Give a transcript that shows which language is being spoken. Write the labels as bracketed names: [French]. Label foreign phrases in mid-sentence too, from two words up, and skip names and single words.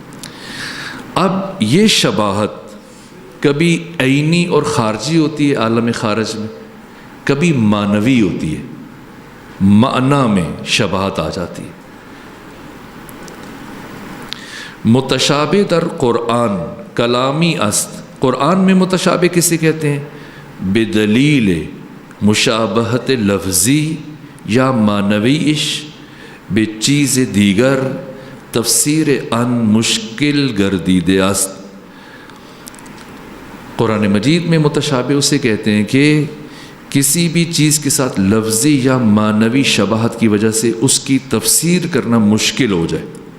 [Urdu] اب یہ شباہت کبھی عینی اور خارجی ہوتی ہے عالم خارج میں، کبھی معنوی ہوتی ہے، معنی میں شباہت آ جاتی ہے۔ [Persian] متشابہ در قرآن کلامی است، [Urdu] قرآن میں متشابہ کسے کہتے ہیں؟ [Persian] بدلیل مشابہت لفظی یا معنویش بے چیز دیگر تفسیر ان مشکل گردیدہ است۔ [Urdu] قرآن مجید میں متشابہ اسے کہتے ہیں کہ کسی بھی چیز کے ساتھ لفظی یا معنوی شباہت کی وجہ سے اس کی تفسیر کرنا مشکل ہو جائے۔